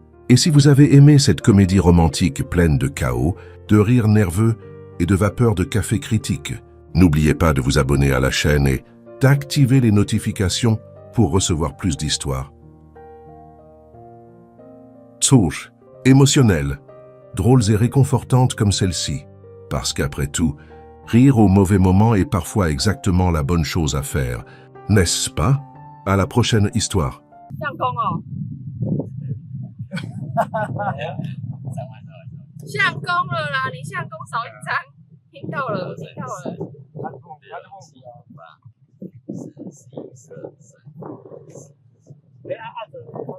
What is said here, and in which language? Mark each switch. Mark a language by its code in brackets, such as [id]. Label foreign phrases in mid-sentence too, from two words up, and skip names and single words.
[fr] Et si vous avez aimé cette comédie romantique pleine de chaos, de rires nerveux et de vapeur de café critique, n'oubliez pas de vous abonner à la chaîne et d'activer les notifications pour recevoir plus d'histoires. Touche, émotionnelles, drôles et réconfortantes comme celle-ci. Parce qu'après tout, rire au mauvais moment est parfois exactement la bonne chose à faire, n'est-ce pas? À la prochaine histoire. [zh] 相公哦，相公了啦！你相公少一张，听到了，听到了。哎，按着